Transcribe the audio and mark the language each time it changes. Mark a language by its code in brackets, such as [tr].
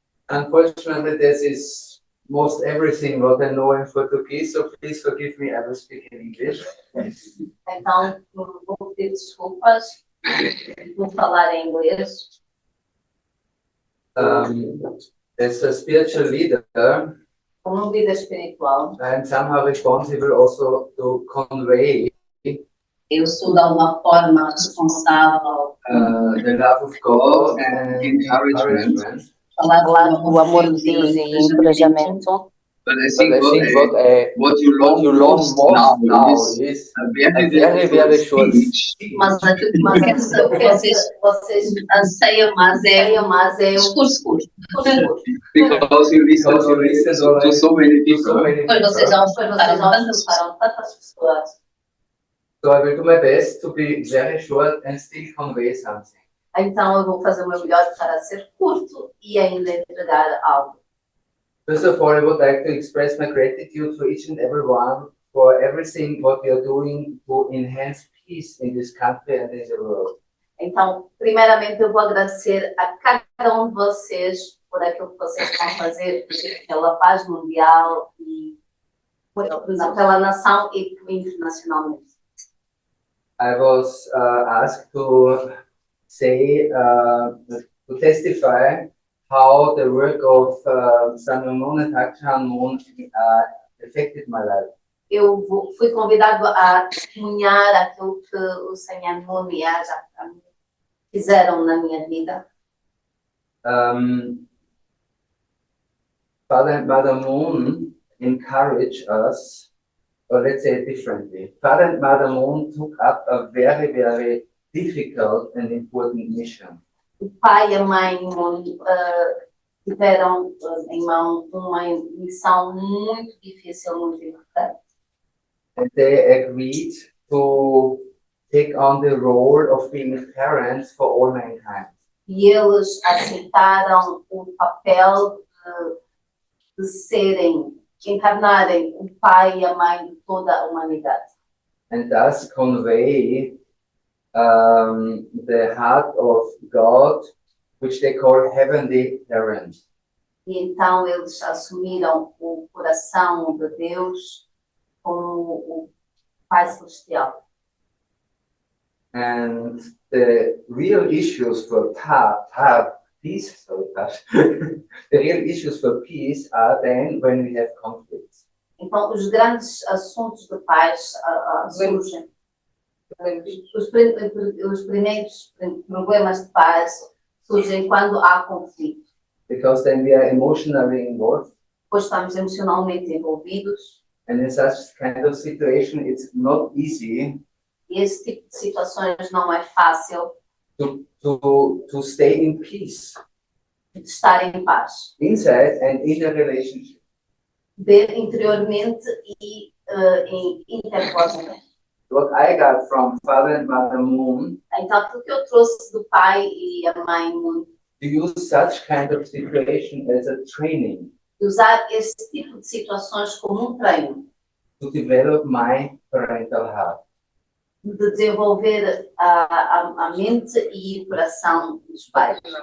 [en] Unfortunately, this is most everything what I know in Portuguese, so please forgive me, I will speak in English. [pt] Então, vou pedir desculpas, vou falar em inglês. [en] As a spiritual leader, [pt] Como líder espiritual, [en] I'm somehow responsible also to convey [pt] eu sou de alguma forma responsável [en] the love of God and encouragement. [pt] falar do amor de Deus e encorajamento. [en] But I think what you learn most now is a very short speech. [pt] Mas aquilo que vocês anseiam mais é um discurso curto. [en] Because you listen to so many people. [pt] Pois vocês já passaram tantas pessoas. [en] So I will do my best to be very short and still convey something. [pt] Então eu vou fazer o meu melhor para ser curto e ainda entregar algo. [en] First of all, I would like to express my gratitude to each and everyone for everything what we are doing to enhance peace in this country and in the world. [pt] Então, primeiramente, eu vou agradecer a cada um de vocês por aquilo que vocês estão a fazer pela paz mundial e pela nação e internacionalmente. [en] I was asked to say, to testify how the work of San Ramon and Hakshan Moon affected my life. [pt] Fui convidado a testemunhar aquilo que o Senhor Moon e a Jacqueline fizeram na minha vida. [en] Father and Mother Moon encouraged us, or let's say it differently. Father and Mother Moon took up a very, very difficult and important mission. [pt] O pai e a mãe Moon tiveram em mão uma missão muito difícil, muito importante. [en] And they agreed to take on the role of being parents for all mankind. [pt] E eles aceitaram o papel de serem, encarnarem o pai e a mãe de toda a humanidade. [en] And thus convey the heart of God, which they call heavenly parent. [pt] E então eles assumiram o coração de Deus como o Pai Celestial. [en] And the real issues for peace, the real issues for peace are then when we have conflicts. [pt] Então, os grandes assuntos de paz surgem. Os primeiros problemas de paz surgem quando há conflito. [en] Because then we are emotionally involved. [pt] Pois estamos emocionalmente envolvidos. [en] And in such kind of situation, it's not easy. [pt] E esse tipo de situações não é fácil. [en] To stay in peace. [pt] De estar em paz. [en] Inside and in a relationship. [pt] Interiormente e interpersonalmente. [en] What I got from Father and Mother Moon. [pt] Então, aquilo que eu trouxe do pai e a mãe Moon. [en] To use such kind of situation as a training. [pt] Usar esse tipo de situações como treino. [en] To develop my parental heart. [pt] De desenvolver a mente e o coração dos pais.